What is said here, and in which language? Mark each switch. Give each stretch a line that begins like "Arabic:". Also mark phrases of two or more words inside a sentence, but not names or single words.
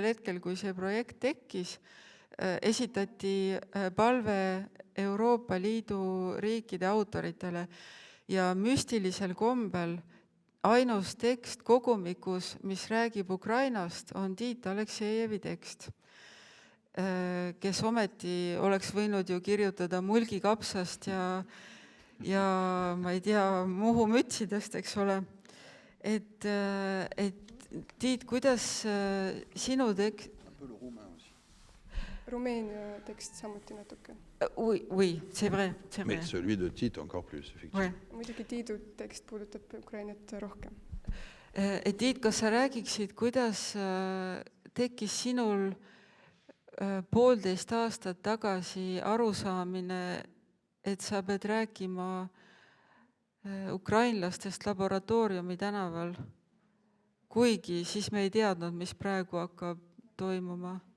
Estonian: hetkel, kui see projekt tekkis, esitati palve Euroopa Liidu riikide autoritele ja müstilisel kombel ainus tekst kogumikus, mis räägib Ukrainast, on Tiit Aleksejevi tekst, kes ometi oleks võinud ju kirjutada mulgikapsast ja ma ei tea, muhumütsidest, eks ole. Et Tiit, kuidas sinu Rumeenia tekst samuti natuke.
French: Oui, c'est vrai, c'est vrai. Mais celui de Tite encore plus, effectivement. Ouais.
Estonian: Muidugi Tiidu tekst puudutab Ukrainat rohkem. Et Tiit, kas sa räägiksid, kuidas tekkis sinul 1,5 aastat tagasi arusaamine, et sa pead rääkima ukrainlastest Laboratooriumi tänaval, kuigi siis me ei teadnud, mis praegu hakkab toimuma?